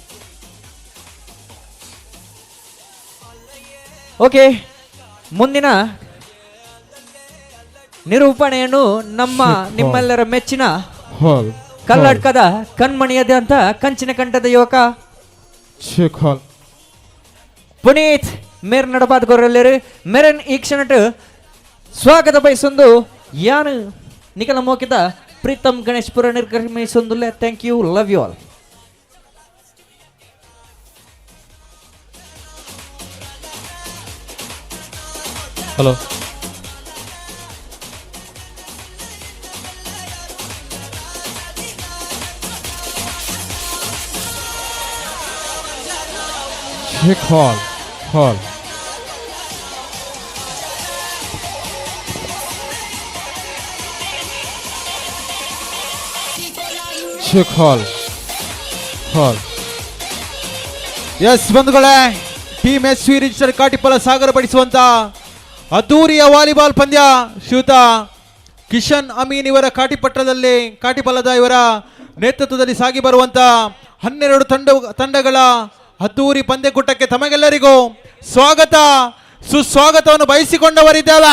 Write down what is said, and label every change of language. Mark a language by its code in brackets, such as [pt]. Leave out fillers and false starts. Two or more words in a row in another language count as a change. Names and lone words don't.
[kn] ಓಕೆ, ಮುಂದಿನ ನಿರೂಪಣೆಯನ್ನು ನಿಮ್ಮೆಲ್ಲರ ಮೆಚ್ಚಿನ [en] hall, [kn] ಕರ್ನಾಟಕದ ಕಣ್ಮಣಿಯಾದಂಥ ಕಂಚಿನ ಕಂಠದ ಯುವಕ [en] check hall, [tcy] ಪುನೀತ್ ಮೇರ್ ನಡಪಾದ್ಗೊರೆಲ್ಲರು ಮೇರನ್ ಈ ಕ್ಷಣಟ್ ಸ್ವಾಗತ ಬಯಸೊಂದು ಯಾನು ನಿಖಲ ಮೋಕಿತ ಪ್ರೀತಮ್ ಗಣೇಶ್ಪುರ ನಿರ್ಗಮಿಸೊಂದುಲ್ಲೆ. [en] Thank you, love you all. ಹಲೋ, check hall, hall, check hall, hall. [kn] ಎಸ್ ಬಂಧುಗಳೇ, ಟೀಮ್ ಎಸ್ ವಿ ರಿಜಿಸ್ಟರ್ ಕಾಟಿಪಲ ಸಾಗರಪಡಿಸುವಂತ ಅದ್ದೂರಿಯ ವಾಲಿಬಾಲ್ ಪಂದ್ಯ ಶ್ರೀಯುತ ಕಿಶನ್ ಅಮೀನ್ ಇವರ ಕಾಟಿಪಲ್ಲದ ಇವರ ನೇತೃತ್ವದಲ್ಲಿ ಸಾಗಿ ಬರುವಂತ 12 ತಂಡಗಳ ಅದ್ದೂರಿ ಪಂದ್ಯಕೂಟಕ್ಕೆ ತಮಗೆಲ್ಲರಿಗೂ ಸ್ವಾಗತ ಸುಸ್ವಾಗತವನ್ನು ಬಯಸಿಕೊಂಡವರಿದ್ದೇವೆ.